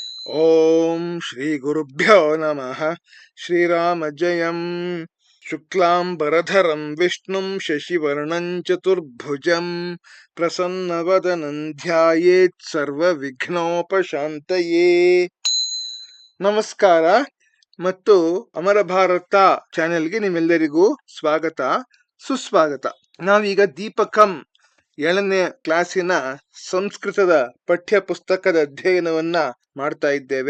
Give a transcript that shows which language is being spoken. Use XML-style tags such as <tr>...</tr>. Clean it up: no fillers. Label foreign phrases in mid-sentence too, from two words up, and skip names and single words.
<sa>ಓಂ ಶ್ರೀ ಗುರುಭ್ಯೋ ನಮಃ. ಶ್ರೀರಾಮ ಜಯಂ. ಶುಕ್ಲಾಂಬರಧರಂ ವಿಷ್ಣುಂ ಶಶಿವರ್ಣಂ ಚತುರ್ಭುಜಂ ಪ್ರಸನ್ನವದನಂ ಧ್ಯಾಯೇತ್ ಸರ್ವ ವಿಘ್ನೋಪಶಾಂತಯೇ.</sa> <kn>ನಮಸ್ಕಾರ ಮತ್ತು ಅಮರ ಭಾರತ ಚಾನೆಲ್ಗೆ ನಿಮ್ಮೆಲ್ಲರಿಗೂ ಸ್ವಾಗತ ಸುಸ್ವಾಗತ. ನಾವೀಗ ದೀಪಕಂ 7ನೇ ಕ್ಲಾಸಿನ ಸಂಸ್ಕೃತದ ಪಠ್ಯ ಪುಸ್ತಕದ ಅಧ್ಯಯನವನ್ನ ಮಾಡ್ತಾ ಇದ್ದೇವೆ.</kn>